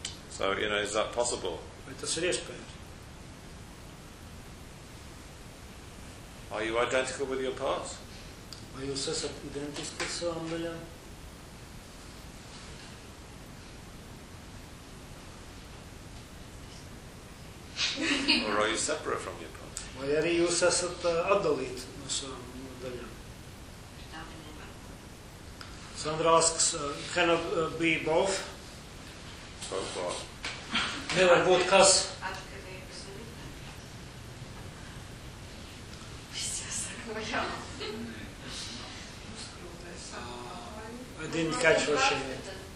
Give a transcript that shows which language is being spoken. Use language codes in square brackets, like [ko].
[en] So, you know, is that possible? [lv] Vai tas ir iespējams? [en] Are you identical with your parts? [lv] Vai jūs esat identiski ar savām daļām? [en] Or are you separate from your parts? [lv] Vai arī jūs esat atdalīti no savām daļām? [en] Sandra asks, cannot be both? Both what? [lv] Nevar būt kas? [en] I didn't catch what she meant.